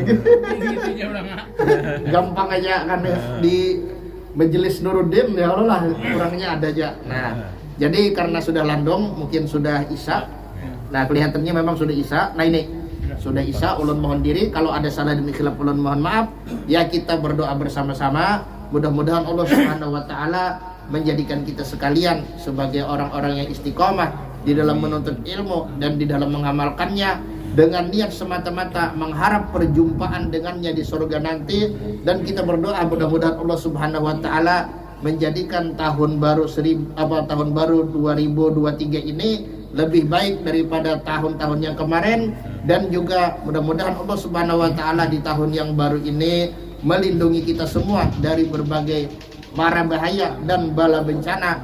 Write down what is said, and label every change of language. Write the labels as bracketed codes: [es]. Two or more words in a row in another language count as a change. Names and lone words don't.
[id] Gampang aja kan di Majelis Nuruddin ya kalau lah, orangnya ada aja. Nah jadi karena sudah landong, mungkin sudah isya. Nah kelihatannya memang sudah isya. Nah ini sudah isya, ulun mohon diri kalau ada salah dan khilaf ulun mohon maaf. Ya kita berdoa bersama-sama. Mudah-mudahan Allah Subhanahu wa Ta'ala menjadikan kita sekalian sebagai orang-orang yang istiqomah di dalam menuntut ilmu dan di dalam mengamalkannya dengan niat semata-mata mengharap perjumpaan dengannya di surga nanti. Dan kita berdoa mudah-mudahan Allah Subhanahu wa Ta'ala menjadikan tahun baru 2023 ini lebih baik daripada tahun-tahun yang kemarin, dan juga mudah-mudahan Allah Subhanahu wa Ta'ala di tahun yang baru ini melindungi kita semua dari berbagai mara bahaya dan bala bencana.